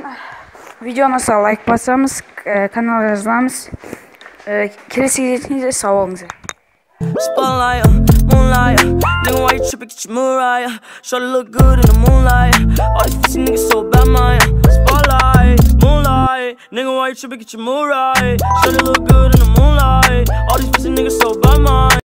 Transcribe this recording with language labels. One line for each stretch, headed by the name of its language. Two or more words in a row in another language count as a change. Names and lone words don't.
Kazakh: Видеоны лайк басамыз, каналға жазыламыз. Келесі кездескенше сау болыңыздар.
English: Spotlight, moonlight, nigga, why you trippin', get your Mariah. Shawty look good in the moonlight. All these pussy niggas so bad, man. Spotlight, moonlight, nigga, why you trippin', get your Mariah. Shawty look good in the moonlight. All these pussy niggas so bad, man.